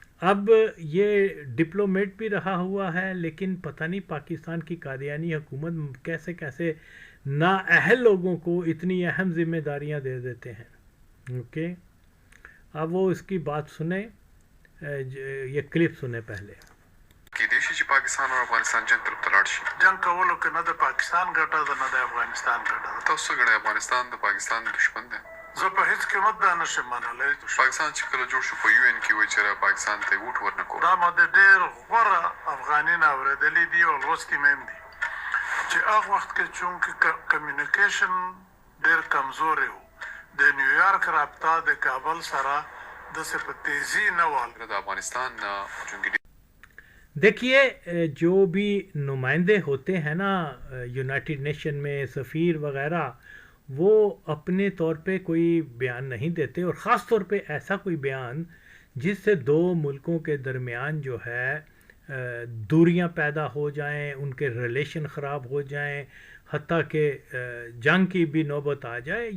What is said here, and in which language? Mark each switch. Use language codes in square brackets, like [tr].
[ur] اب یہ ڈپلومیٹ بھی رہا ہوا ہے, لیکن پتہ نہیں پاکستان کی قادیانی حکومت کیسے کیسے نااہل لوگوں کو اتنی اہم ذمہ داریاں دے دیتے ہیں. اوکے, اب وہ اس کی بات سنیں, یہ کلپ سنیں پہلے. [ps] کې دی چې پاکستان او افغانستان جنگ طرف ته لاړ شي. جنگ کولو کې نه د پاکستان ګټه ده نه د افغانستان ګټه ده. تاسو څنګه افغانستان د پاکستان دشمن دی؟ زه په هیڅ قیمت دا نشم منلی. پاکستان چې کله جوړ شو په یو ان کې وایي چې پاکستان ته ووټ ورنکړو. دا ما د ډېر غوره افغاني نه اورېدلي دي او لوستي مې هم دي چې هغه وخت کې چونکې کمیونیکیشن ډېر کمزوری و, د نیویارک رابطه د کابل سره داسې په تیزي نه وه. د افغانستان چونکې [ur] دیکھیے جو بھی نمائندے ہوتے ہیں نا یونائٹڈ نیشن میں, سفیر وغیرہ, وہ اپنے طور پہ کوئی بیان نہیں دیتے, اور خاص طور پہ ایسا کوئی بیان جس سے دو ملکوں کے درمیان جو ہے دوریاں پیدا ہو جائیں, ان کے ریلیشن خراب ہو جائیں, حتیٰ کہ جنگ کی بھی نوبت آ جائے.